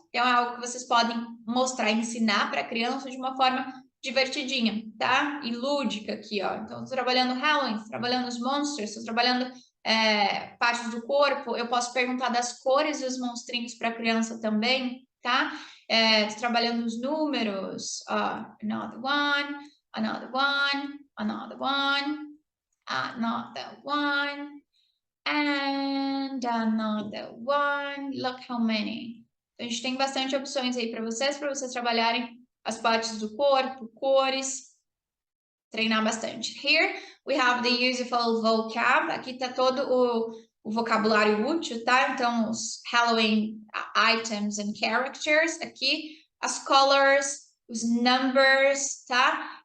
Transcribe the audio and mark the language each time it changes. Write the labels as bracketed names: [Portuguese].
[Portuguese] Então, é algo que vocês podem mostrar, ensinar para a criança de uma forma divertidinha, tá? E lúdica aqui, ó. Então, estou trabalhando Halloween, estou trabalhando os monsters, estou trabalhando partes do corpo. Eu posso perguntar das cores dos monstrinhos para a criança também, tá? Estou trabalhando os números. [English] Another one, another one, another one, another one, and another one. Look how many. [Portuguese] Então, a gente tem bastante opções aí para vocês trabalharem as partes do corpo, cores, treinar bastante. [English] Here we have the useful vocab. [Portuguese] Aqui está todo o vocabulário útil, tá? Então, os [English] Halloween items and characters [Portuguese] aqui, as colors, os numbers, tá?